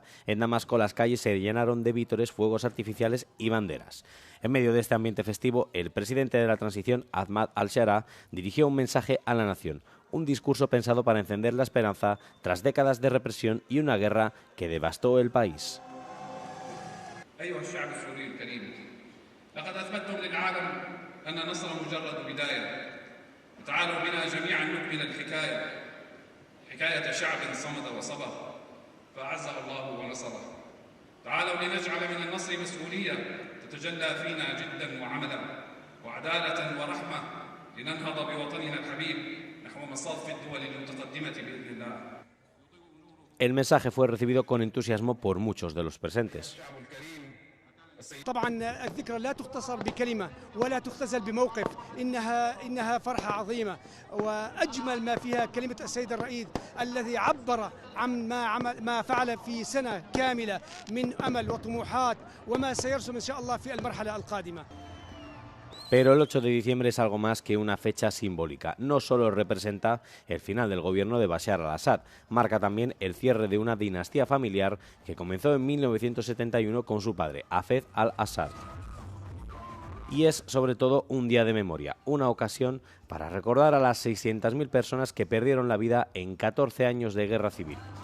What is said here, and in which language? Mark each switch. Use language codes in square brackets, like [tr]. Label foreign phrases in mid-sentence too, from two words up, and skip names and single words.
[es] En Damasco, las calles se llenaron de vítores, fuegos artificiales y banderas. En medio de este ambiente festivo, el presidente de la transición, Ahmad al-Sharaa, dirigió un mensaje a la nación. Un discurso pensado para encender la esperanza tras décadas de represión y una guerra que devastó el país. [ar] تعالوا بنا جميعا نكمل الحكاية حكاية شعب صمد وصبر فأعزه الله ونصره تعالوا لنجعل من النصر مسؤولية تتجلى فينا جدا وعملا وعدالة ورحمة لننهض بوطننا الحبيب نحو مصاف الدول المتقدمة بإذن الله. [es] El mensaje fue recibido con entusiasmo por muchos de los presentes. [ar] طبعا الذكرى لا تختصر بكلمة ولا تختزل بموقف إنها فرحة عظيمة وأجمل ما فيها كلمة السيد الرئيس الذي عبر عن ما فعل في سنة كاملة من أمل وطموحات وما سيرسم إن شاء الله في المرحلة القادمة. [es] Pero el 8 de diciembre es algo más que una fecha simbólica. No solo representa el final del gobierno de Bashar al-Assad, marca también el cierre de una dinastía familiar que comenzó en 1971 con su padre, Hafez al-Assad. Y es sobre todo un día de memoria, una ocasión para recordar a las 600.000 personas que perdieron la vida en 14 años de guerra civil.